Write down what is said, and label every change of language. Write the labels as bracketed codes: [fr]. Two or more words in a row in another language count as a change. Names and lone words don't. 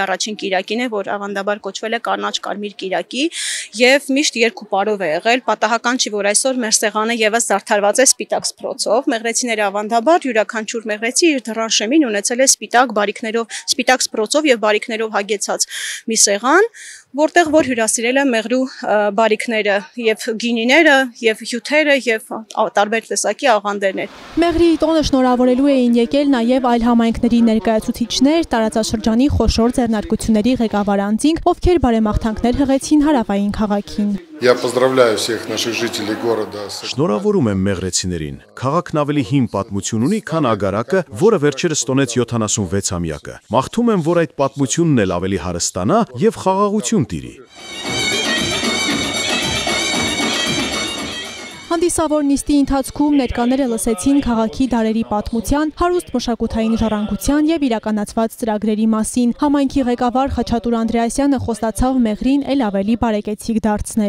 [hy] առաջին կիրակին է, որ ավանդաբար կոչվել է կանաչ կարմիր կիրակի եւ միշտ երկու պարով է եղել, պատահական չի, որ այսօր մեր սեղանը եւս զարդարված է սպիտակ սփռոցով, մեղրեցիները ավանդաբար յուրաքանչյուր մեղրեցի իր դռան շեմին ունեցել է սպիտակ բարիկներով, սպիտակ սփռոցով եւ բարիկներով հագեցած մի սեղան, որտեղ որ հյուրասիրել է Մեղրու բարիկները եւ գինիները եւ հյութերը եւ տարբեր տեսակի աղանդերներ։ Մեղրիի տոնը շնորհավորելու էին եկել նաև այլ համայնքների ներկայացուցիչներ, տարածաշրջանի խոշոր ձեռնարկությունների ղեկավար անձինք, ովքեր բարեմաղթանքներ հղեցին հարավային քաղաքին։ [ru] Я поздравляю всех наших жителей города. [hy] Շնորհավորում եմ մեղրեցիներին։ Քաղաքն ավելի հին պատմություն ունի, քան Ագարակը, որը վերջերս տոնեց 76-ամյակը։ Մաղթում եմ, որ այդ պատմությունն էլ ավելի հարստանա եւ խաղաղություն տիրի։ Հանդիսավոր նիստի ընթացքում ներկաները լսեցին քաղաքի դարերի պատմության, հարուստ մշակութային ժառանգության եւ իրականացված ծրագրերի մասին։ Համայնքի ղեկավար Խաչատուր Անդրեասյանը խոստացավ Մեղրին էլ ավելի բարեկեցիկ դարձնել։